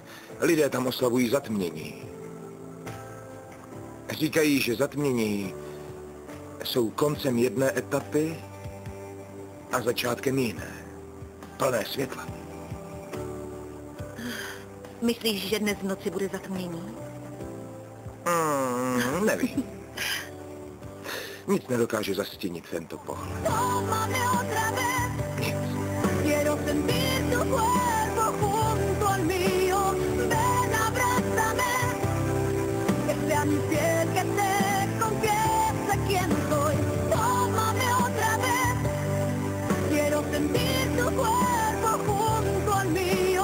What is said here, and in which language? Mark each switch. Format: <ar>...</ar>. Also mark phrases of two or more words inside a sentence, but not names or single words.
<cs>Lidé tam oslavují zatmění. Říkají, že zatmění jsou koncem jedné etapy a začátkem jiné. Plné světla. Myslíš, že dnes v noci bude zatmění? Nevím. Nic nedokáže zastínit tento pohled. Nic.</cs> <es>Quiero sentir tu cuerpo junto al mío. Ven, abrázame. Que sea mi piel que te confiese quién soy. Tómame otra vez. Quiero sentir tu cuerpo junto al mío.</es>